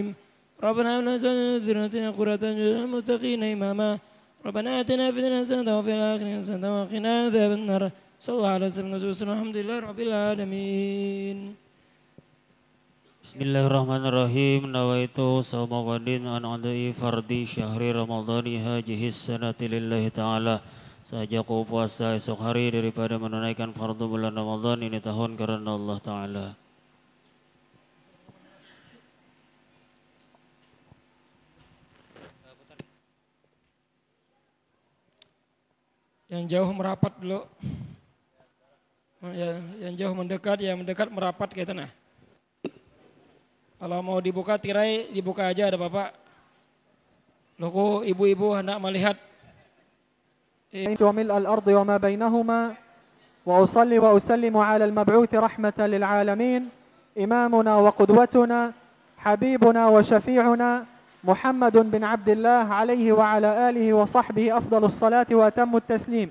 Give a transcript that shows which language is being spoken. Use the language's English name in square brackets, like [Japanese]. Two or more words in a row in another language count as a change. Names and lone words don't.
[Arabic] ربنا هب لنا ذريتنا قرة أعين للمتقين إماما. ربنا آتنا في الدنيا حسنة وفي الآخرة حسنة وقنا عذاب النار. صلى الله على سيدنا وسلم الحمد لله رب العالمين. بسم الله الرحمن الرحيم. نويت صوم غد عن أداء فرض شهر رمضان هذه السنة لله تعالى. [Indonesian] Sajaku puasa esok hari daripada menunaikan fardu bulan Ramadan ini tahun karena Allah Ta'ala. Yang jauh merapat dulu. Ya, yang jauh mendekat, yang mendekat merapat kayak nah. Kalau mau dibuka tirai, dibuka aja ada Bapak. Logo ibu-ibu hendak melihat. [Arabic] وملء الأرض وما بينهما وأصلي وأسلم على المبعوث رحمة للعالمين إمامنا وقدوتنا حبيبنا وشفيعنا محمد بن عبد الله عليه وعلى آله وصحبه أفضل الصلاة وأتم التسليم.